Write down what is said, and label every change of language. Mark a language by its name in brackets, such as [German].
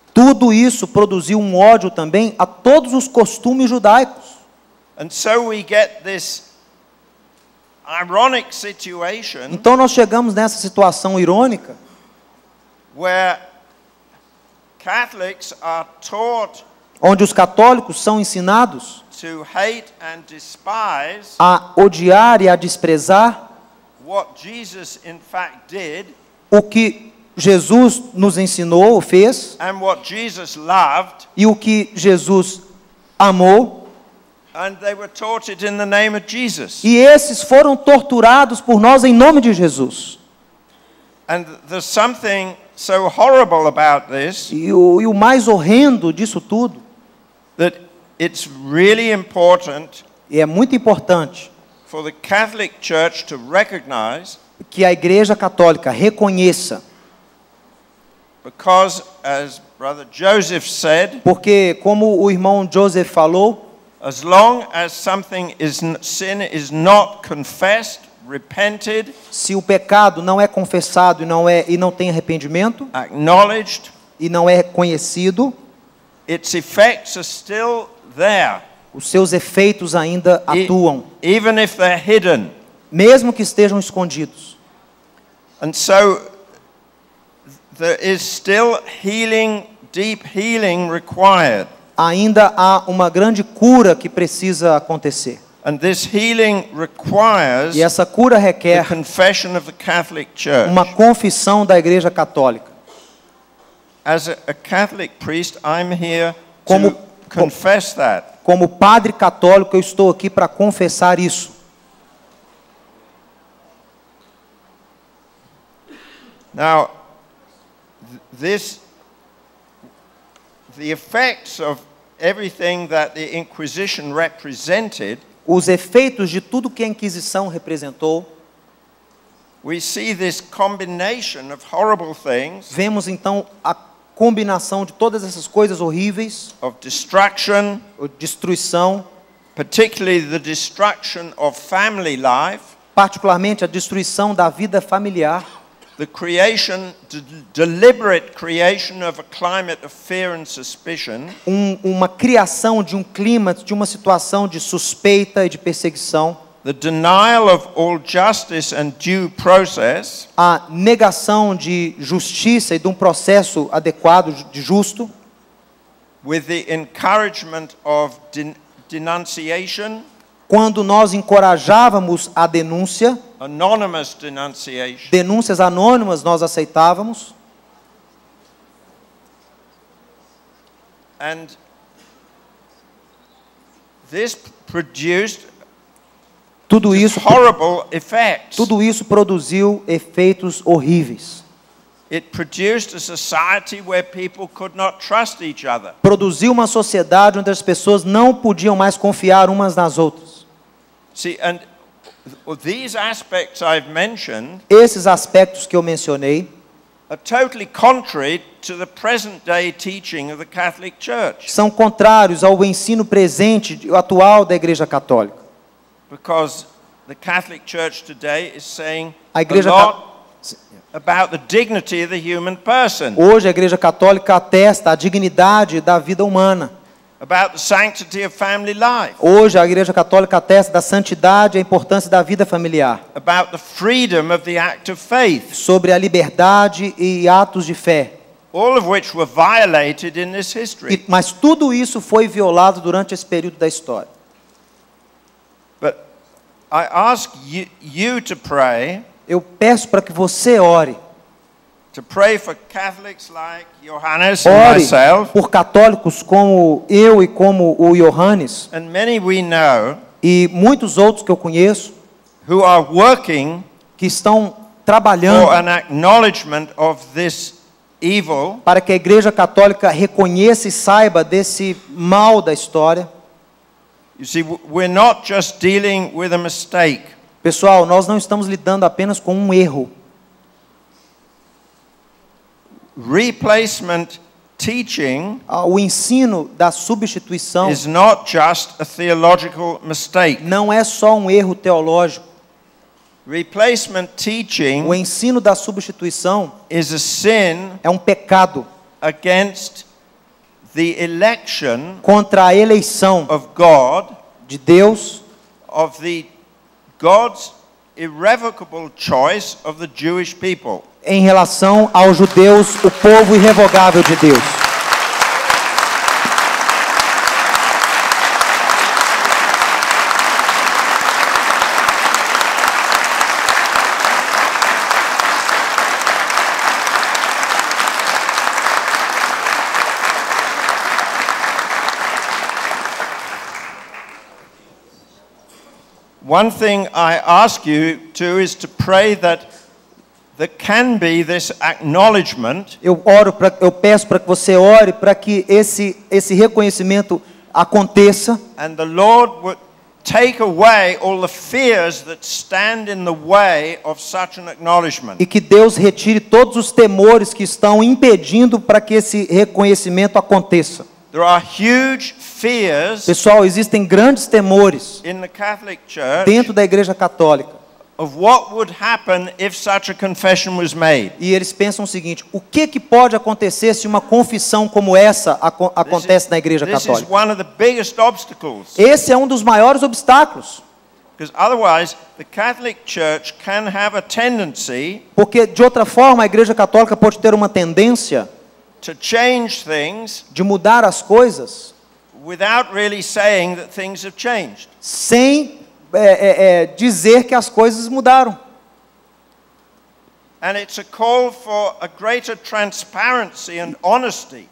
[Portuguese] Tudo isso produziu um ódio também a todos os costumes judaicos. [English] And so we get this ironic situation [Portuguese] Então nós chegamos nessa situação irônica, [English] where Catholics are taught [Portuguese] onde os católicos são ensinados [English] to hate and despise [Portuguese] a odiar e a desprezar [English] what Jesus in fact did [Portuguese] o que Jesus nos ensinou, ou fez, [English] and what Jesus loved, [Portuguese] e o que Jesus amou, [English] and they were taught it in the name of Jesus. [Portuguese] e esses foram torturados por nós em nome de Jesus. [English] And there's something so horrible about this [Portuguese] E o mais horrendo disso tudo, [English] that it's really important [Portuguese] e é muito importante [English] for the Catholic Church to recognize, [Portuguese] que a Igreja Católica reconheça, [English] because as Brother Joseph said, [Portuguese] porque como o irmão Joseph falou, [English] as long as sin is not confessed, repented, [Portuguese] se o pecado não é confessado e não tem arrependimento, [English] acknowledged, [Portuguese] e não é conhecido, [English] its effects are still there. [Portuguese] Os seus efeitos ainda atuam, [English] even if they're hidden. [Portuguese] mesmo que estejam escondidos. [English] And so there is still healing, deep healing required. [Portuguese] Ainda há uma grande cura que precisa acontecer. [English] And this healing requires [Portuguese] E essa cura [English] the [Portuguese] requer [English] confession of the Catholic Church. [Portuguese] uma confissão da Igreja Católica. [English] As a Catholic priest, I'm here [Portuguese] Como- [English] to confess that. [Portuguese] Como padre católico, eu estou aqui para confessar isso. [English] Now, the effects of everything that the Inquisition represented, [Portuguese] Os efeitos de tudo que a Inquisição representou, [English] we see this combination of horrible things, [Portuguese] vemos então a combinação de todas essas coisas horríveis, [English] of destruction, [Portuguese] destruição, [English] particularly the destruction of family life, [Portuguese] particularmente a destruição da vida familiar, [English] the creation, deliberate creation of a climate of fear and suspicion, [Portuguese] uma criação de um clima, de uma situação de suspeita e de perseguição, [English] the denial of all justice and due process, [Portuguese] a negação de justiça e de um processo adequado, de justo, [English] with the encouragement of denunciation, [Portuguese] quando nós encorajávamos a denúncia, [English] anonymous denunciation, [Portuguese] denúncias anônimas nós aceitávamos, [English] and this produced [Portuguese] tudo isso [English] horrible effects. [Portuguese] produziu efeitos horríveis. [English] It produced a society where people could not trust each other. [Portuguese] Produziu uma sociedade onde as pessoas não podiam mais confiar umas nas outras. [English] See, and these aspects I've mentioned [Portuguese] Esses aspectos que eu mencionei [English] are totally contrary to the present day teaching of the Catholic Church, [Portuguese] são contrários ao ensino presente, atual da Igreja Católica. [English] because the Catholic Church today is saying [Portuguese] A [English] a [Portuguese] Igreja [English] lot about the dignity of the human person, [Portuguese] Hoje a Igreja Católica atesta a dignidade da vida humana. [English] about the sanctity of family life, [Portuguese] Hoje a Igreja Católica atesta da santidade e a importância da vida familiar, [English] about the freedom of the act of faith, [Portuguese] sobre a liberdade e atos de fé. [English] all of which were violated in this history. [Portuguese] Mas tudo isso foi violado durante esse período da história. [English] But I ask you to pray [Portuguese] Eu peço para que você ore. [English] for Catholics like Johannes and [Portuguese] Ore [English] myself, [Portuguese] por católicos como eu e como o Johannes, [English] and many we know, [Portuguese] e muitos outros que eu conheço, [English] who are working [Portuguese] que estão trabalhando [English] for an acknowledgement of this evil, [Portuguese] para que a Igreja Católica reconheça e saiba desse mal da história. [English] You see, we're not just dealing with a mistake. [Portuguese] Pessoal, nós não estamos lidando apenas com um erro. [English] Replacement teaching [Portuguese] O ensino da substituição [English] is not just a theological mistake. [Portuguese] não é só um erro teológico. [English] Replacement teaching [Portuguese] O ensino da substituição [English] is a sin [Portuguese] é um pecado [English] against the election [Portuguese] contra a eleição [English] of God, [Portuguese] de Deus, [English] of the God's irrevocable choice of the Jewish people. [Portuguese] em relação aos judeus, o povo irrevogável de Deus. [English] One thing I ask you to is to pray that there can be this acknowledgement [Portuguese] Eu peço para que você ore para que esse reconhecimento aconteça [English] and the Lord would take away all the fears that stand in the way of such an acknowledgement. [Portuguese] e que Deus retire todos os temores que estão impedindo para que esse reconhecimento aconteça. [English] There are huge fears [Portuguese] Pessoal, existem grandes temores [English] in the Catholic Church [Portuguese] dentro da Igreja Católica [English] of what would happen if such a confession was made. [Portuguese] E eles pensam o seguinte: o que pode acontecer se uma confissão como essa acontece na Igreja [English] This is [Portuguese] Católica? [English] one of the biggest obstacles. [Portuguese] Esse é um dos maiores obstáculos, [English] Because otherwise, the Catholic Church can have a tendency [Portuguese] porque de outra forma a Igreja Católica pode ter uma tendência [English] to change things [Portuguese] de mudar as coisas [English] without really saying that things have changed. [Portuguese] sem dizer que as coisas mudaram. [English] And it's a call for a greater transparency and honesty.